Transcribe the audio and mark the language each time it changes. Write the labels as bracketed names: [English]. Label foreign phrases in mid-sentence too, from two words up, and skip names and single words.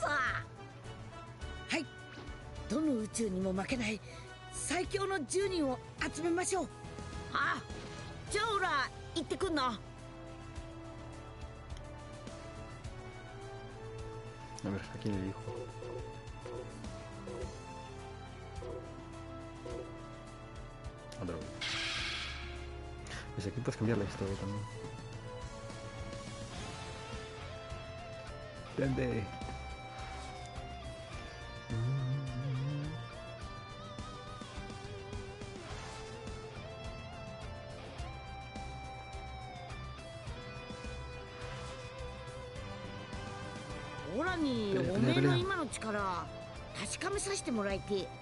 [Japanese] はい、どの宇宙にも負けない最強の10人を集めましょう。あ、じゃあオラ行ってくんの。 [Spanish] A ver, ¿a quién elijo? A Drogo. Pues aquí puedes cambiar la historia también. ¡Vende! [Japanese] オラにおめえの今の力確かめさせてもらいてえ。